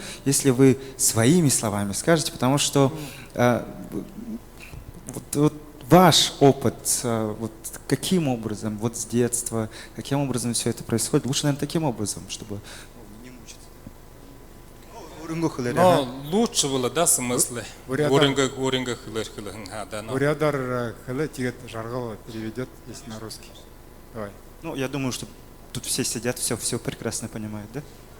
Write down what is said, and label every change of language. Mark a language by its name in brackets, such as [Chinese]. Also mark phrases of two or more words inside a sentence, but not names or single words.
[Russian] Если вы своими словами скажете, потому что вот ваш опыт, вот каким образом, вот с детства, каким образом все это происходит, лучше, наверное, таким образом, чтобы... Но лучше было, да, смысле? [Buriat] Бурядар хылы тигет жаргал [Russian] переведет, если на русский. Давай. Ну, я думаю, что тут все сидят, все прекрасно понимают, да?